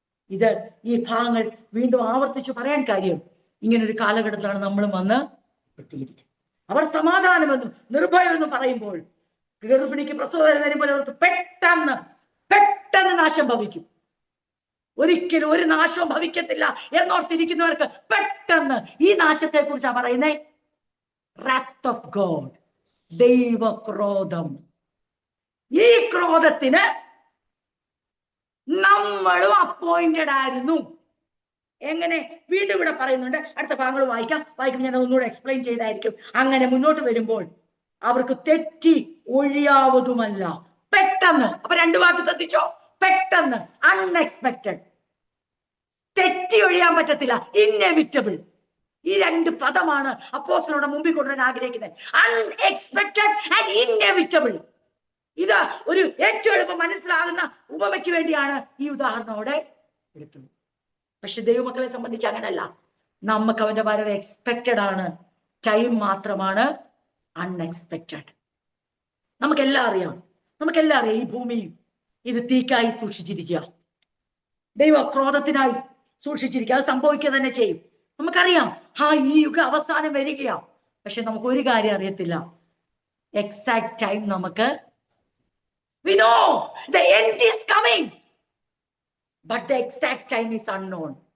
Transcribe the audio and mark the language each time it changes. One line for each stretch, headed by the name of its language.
Malayalam: ഈ ഭാഗങ്ങൾ വീണ്ടും ആവർത്തിച്ചു പറയാൻ കാര്യം, ഇങ്ങനൊരു കാലഘട്ടത്തിലാണ് നമ്മളും വന്ന് എത്തിയിരിക്കുന്നത്. അവർ സമാധാനമെന്നും നിർഭയമെന്നും പറയുമ്പോൾ ഗർഭിണിക്ക് പ്രസവം വരുമ്പോൾ അവർക്ക് പെട്ടെന്ന് നാശം ഭവിക്കും. ഒരിക്കലും ഒരു നാശവും ഭവിക്കത്തില്ല എന്നോർത്തിരിക്കുന്നവർക്ക് പെട്ടെന്ന് ഈ നാശത്തെ കുറിച്ചാണ് പറയുന്നേ.
English: wrath of God, ദൈവക്രോധം.
Malayalam: ഈ ക്രോധത്തിന് നമ്മളും അപ്പോയിന്റഡ് ആയിരുന്നു. എങ്ങനെ? വീണ്ടും ഇവിടെ പറയുന്നുണ്ട്. അടുത്ത ഭാഗങ്ങൾ വായിക്കും ഞാൻ ഒന്നുകൂടെ എക്സ്പ്ലെയിൻ ചെയ്തായിരിക്കും. അങ്ങനെ മുന്നോട്ട് വരുമ്പോൾ അവർക്ക് തെറ്റി ഒഴിയാവതുമല്ല. പെട്ടെന്ന്. അപ്പൊ 2 വാക്ക് ശ്രദ്ധിച്ചോ? പെട്ടെന്ന്, അൺഎക്സ്പെക്റ്റഡ്. തെറ്റി ഒഴിയാൻ പറ്റത്തില്ല. ഇന്നെവിറ്റബിൾ. ഈ രണ്ട് പദമാണ് അപ്പോസ്തലരുടെ മുമ്പിൽ കൊണ്ടുവരാൻ ആഗ്രഹിക്കുന്നത്.
English: Unexpected and inevitable.
Malayalam: ഇത് ഒരു ഏറ്റവും എളുപ്പം മനസ്സിലാകുന്ന ഉപമയ്ക്ക് വേണ്ടിയാണ് ഈ ഉദാഹരണം അവിടെ എടുത്തത്. പക്ഷെ ദൈവമക്കളെ സംബന്ധിച്ച് അങ്ങനല്ല. നമുക്ക് അവന്റെ വരവ് എക്സ്പെക്റ്റഡ് ആണ്, ടൈം മാത്രമാണ് അൺഎക്സ്പെക്റ്റഡ്. നമുക്കെല്ലാം അറിയാം. ഈ ഭൂമി ഇത് തീക്കായി സൂക്ഷിച്ചിരിക്കുക, ദൈവ ക്രോധത്തിനായി സൂക്ഷിച്ചിരിക്കുക. അത് സംഭവിക്കുക തന്നെ ചെയ്യും. നമുക്കറിയാം ഈ യുഗ അവസാനം വരികയാ. പക്ഷെ നമുക്ക് ഒരു കാര്യം അറിയത്തില്ല, എക്സാക്ട് ടൈം നമുക്ക്
English: we know the end is coming, but the exact time is unknown.